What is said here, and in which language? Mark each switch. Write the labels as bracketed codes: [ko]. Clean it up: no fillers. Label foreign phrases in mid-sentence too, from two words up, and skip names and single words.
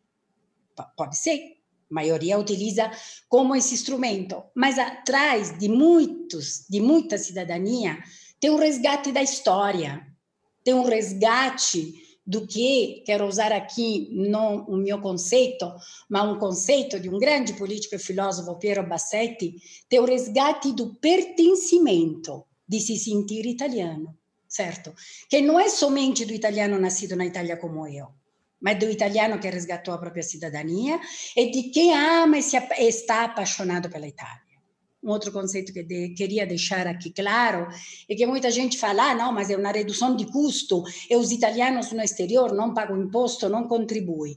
[pt] Pode ser, a maioria utiliza como esse instrumento, mas atrás de muita cidadania tem um resgate da história, tem um resgate do que, quero usar aqui não o meu conceito, mas um conceito de um grande político e filósofo, Piero Bassetti, tem o resgate do pertencimento, de se sentir italiano, certo? [it] Che non è [pt] somente do italiano nascido na Itália como eu, mas do italiano que resgatou a própria cidadania e de quem ama e está apaixonado pela Itália. Um outro conceito que queria deixar aqui claro é que muita gente fala, ah, não, mas é uma redução de custo e os italianos no exterior não pagam imposto, não contribuem.